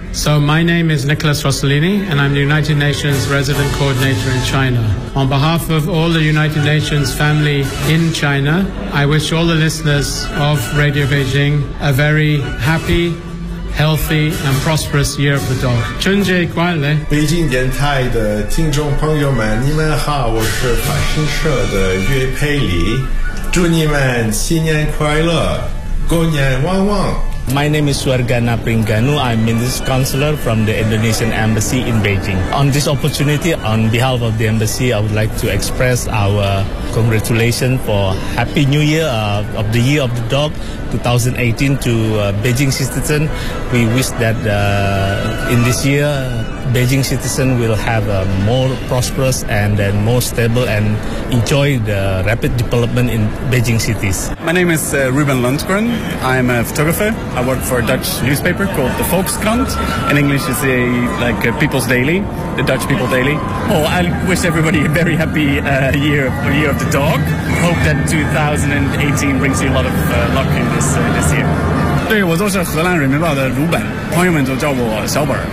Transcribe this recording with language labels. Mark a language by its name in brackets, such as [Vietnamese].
[English] So my name is Nicholas Rossellini, and I'm the United Nations Resident Coordinator in China. On behalf of all the United Nations family in China, I wish all the listeners of Radio Beijing a very happy, healthy, and prosperous Year of the Dog. [Chinese] 春节快乐！北京电台的听众朋友们，你们好，我是法新社的岳佩里，祝你们新年快乐，狗年旺旺。 [English] My name is Suargana Pringanu. I'm Minister Counselor from the Indonesian Embassy in Beijing. On this opportunity, on behalf of the Embassy, I would like to express our congratulations for Happy New Year of the Year of the Dog 2018 to Beijing citizens. We wish that in this year, Beijing citizens will have a more prosperous and then more stable and enjoy the rapid development in Beijing cities. My name is Ruben Lundgren. I'm a photographer. I work for a Dutch newspaper called the Volkskrant. In English, it's a People's Daily, the Dutch People Daily. Oh, I wish everybody a very happy year of the dog. Hope that 2018 brings you a lot of luck in this year. [Chinese] 对，我就是荷兰人民报的鲁本，朋友们就叫我小本。